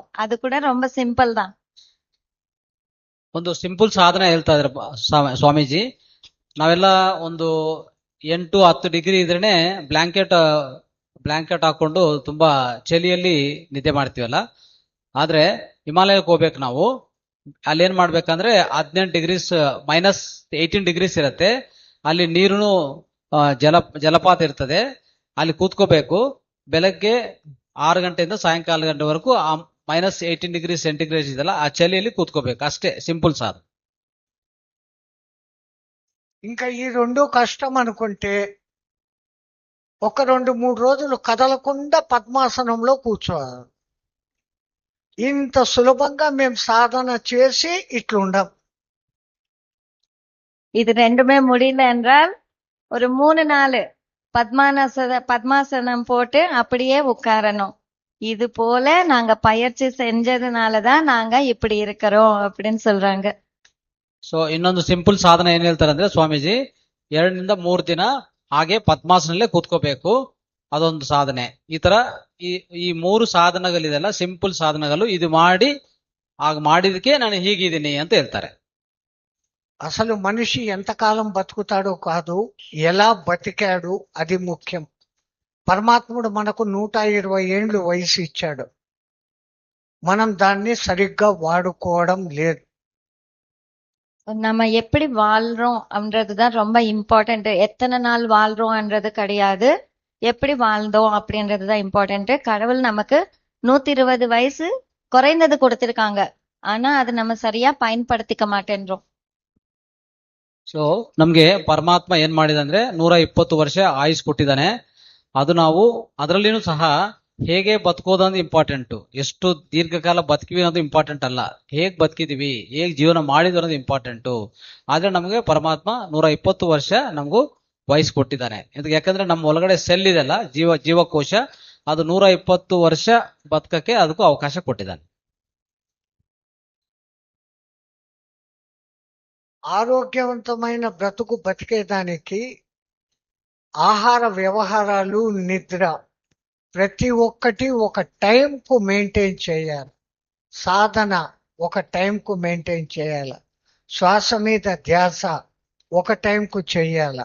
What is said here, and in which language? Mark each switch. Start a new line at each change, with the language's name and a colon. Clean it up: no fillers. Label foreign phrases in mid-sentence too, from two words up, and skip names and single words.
Tamil: அது கூட ரொம்ப ಸಿಂಪಲ್ தான்.
Kannada: ಒಂದು ಸಿಂಪಲ್ ಸಾಧನೆ ಹೇಳ್ತಾ ಇದ್ರೆ ಸ್ವಾಮೀಜಿ. ನಾವೆಲ್ಲ ಒಂದು 8-10 ಡಿಗ್ರಿ ಇದ್ರೇನೆ ಬ್ಲಾಂಕೆಟ್ ಹಾಕೊಂಡು ತುಂಬಾ ಚಳಿಯಲ್ಲಿ ನಿದ್ದೆ ಮಾಡ್ತೀವಲ್ಲ. ಆದ್ರೆ ಹಿಮಾಲಯಕ್ಕೆ ಹೋಗ್ಬೇಕು ನಾವು. ಅಲ್ಲಿ ಏನ್ ಮಾಡ್ಬೇಕಂದ್ರೆ 18 ಡಿಗ್ರೀಸ್ -18 ಡಿಗ್ರೀಸ್ ಇರುತ್ತೆ. ಅಲ್ಲಿ ನೀರು ಜಲಪಾತ ಇರ್ತದೆ. ಅಲ್ಲಿ ಕೂತ್ಕೋಬೇಕು. ಬೆಳಗ್ಗೆ 6 ಗಂಟೆಯಿಂದ ಸಾಯಂಕಾಲ ಗಂಟೆವರೆಗೂ ಆ -18
English: degree centigrade
Kannada: ಇದೆಲ್ಲ ಆ ಚಳಿಯಲ್ಲಿ ಕೂತ್ಕೋಬೇಕು. ಅಷ್ಟೇ ಸಿಂಪಲ್ ಸಾಧನೆ.
Telugu: ఇంకా ఈ రెండు కష్టం అనుకుంటే ఒక 2-3 రోజులు కదలకుండా పద్మాసనంలో కూర్చోవాలి. ఇంత సులభంగా మేము సాధన చేసి ఇట్లుండం.
Tamil: இது ரெண்டுமே முடியல என்றால் ஒரு 3-4 பத்மாசனம் போட்டு அப்படியே உட்காரணும். இது போல நாங்க பயிற்சி செஞ்சதுனாலதான் நாங்க இப்படி இருக்கிறோம் அப்படின்னு சொல்றாங்க.
Kannada: ಸೊ ಇನ್ನೊಂದು ಸಿಂಪಲ್ ಸಾಧನೆ ಏನ್ ಹೇಳ್ತಾರೆ ಅಂದ್ರೆ ಸ್ವಾಮೀಜಿ, 2-3 ದಿನ ಹಾಗೆ ಪದ್ಮಾಸನಲ್ಲೇ ಕೂತ್ಕೋಬೇಕು. ಅದೊಂದು ಸಾಧನೆ. ಈ ತರ ಈ 3 ಸಾಧನಗಳಿದೆಲ್ಲ ಸಿಂಪಲ್ ಸಾಧನಗಳು. ಇದು ಮಾಡಿದಕ್ಕೆ ನಾನು ಹೀಗಿದ್ದೀನಿ ಅಂತ ಹೇಳ್ತಾರೆ.
Telugu: అసలు మనిషి ఎంతకాలం బతుకుతాడో కాదు, ఎలా బతికాడు అది ముఖ్యం. పరమాత్ముడు మనకు 120 ఏండ్లు వయసు ఇచ్చాడు. మనం దాన్ని సరిగ్గా వాడుకోవడం లేదు.
Tamil: நம்ம எப்படி வாழ்றோம் அப்படின்றதுதான் ரொம்ப இம்பார்ட்டன்ட். எத்தனை நாள் வாழ்றோம்ன்றது கிடையாது, எப்படி வாழ்ந்தோம் அப்படின்றதுதான் இம்பார்ட்டன்ட். கடவுள் நமக்கு 120 வயசு குறைந்தது கொடுத்திருக்காங்க. ஆனா அது நம்ம சரியா பயன்படுத்திக்க மாட்டேன்றோம்.
Kannada: ಸೊ ನಮ್ಗೆ ಪರಮಾತ್ಮ ಏನ್ ಮಾಡಿದ ಅಂದ್ರೆ 120 ವರ್ಷ ಆಯುಸ್ ಕೊಟ್ಟಿದ್ದಾನೆ. ಅದು ನಾವು ಅದರಲ್ಲಿನೂ ಸಹ ಹೇಗೆ ಬದುಕೋದಂದ್ರೆ ಇಂಪಾರ್ಟೆಂಟ್. ಎಷ್ಟು ದೀರ್ಘಕಾಲ ಬದುಕಿವಿ ಅನ್ನೋದು ಇಂಪಾರ್ಟೆಂಟ್ ಅಲ್ಲ, ಹೇಗ್ ಬದುಕಿದೀವಿ, ಹೇಗ್ ಜೀವನ ಮಾಡಿದ್ವಿ ಅನ್ನೋದು ಇಂಪಾರ್ಟೆಂಟ್. ಆದ್ರೆ ನಮಗೆ ಪರಮಾತ್ಮ 120 ವರ್ಷ ನಮಗೂ ವಯಸ್ಸು ಕೊಟ್ಟಿದ್ದಾನೆ. ಯಾಕಂದ್ರೆ ನಮ್ಮ ಒಳಗಡೆ ಸೆಲ್ ಇದೆಲ್ಲ, ಜೀವಕೋಶ, ಅದು 120 ವರ್ಷ ಬದುಕಕ್ಕೆ ಅದಕ್ಕೂ ಅವಕಾಶ ಕೊಟ್ಟಿದ್ದಾನೆ.
Telugu: ఆరోగ్యవంతమైన బ్రతుకు బతికేదానికి ఆహార వ్యవహారాలు, నిద్ర ప్రతి ఒక్కటి ఒక టైంకు మెయింటైన్ చేయాలి. సాధన ఒక టైంకు మెయింటైన్ చేయాలి. శ్వాస మీద ధ్యాస ఒక టైంకు చేయాల.